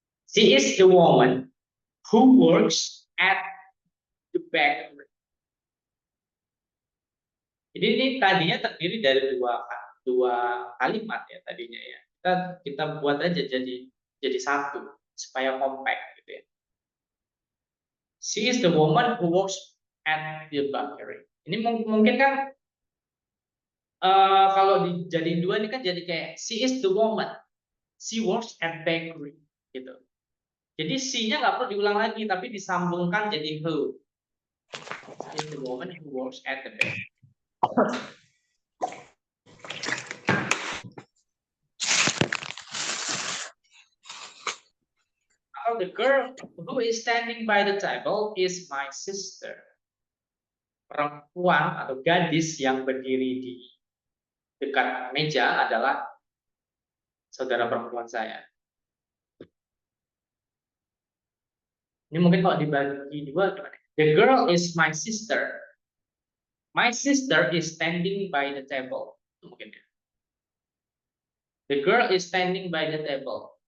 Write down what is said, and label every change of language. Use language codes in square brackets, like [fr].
[en] She is the woman who works at the bakery. [id] Jadi ini tadinya terdiri dari dua kalimat ya tadinya ya. Kita buat aja jadi satu supaya compact gitu ya. [en] She is the woman who works at the bakery. [id] Ini mungkin kan kalau dijadiin dua ini kan jadi kayak [en] she is the woman, she works at bakery [id] gitu. Jadi she-nya nggak perlu diulang lagi tapi disambungkan jadi who. [en] She is the woman who works at the bakery. The girl who is standing by the table is my sister. [id] Perempuan atau gadis yang berdiri di dekat meja adalah saudara perempuan saya. Ini mungkin kalau dibagi dua gimana? [en] The girl is my sister. My sister is standing by the table. [id] Mungkin ya. [en] The girl is standing by the table.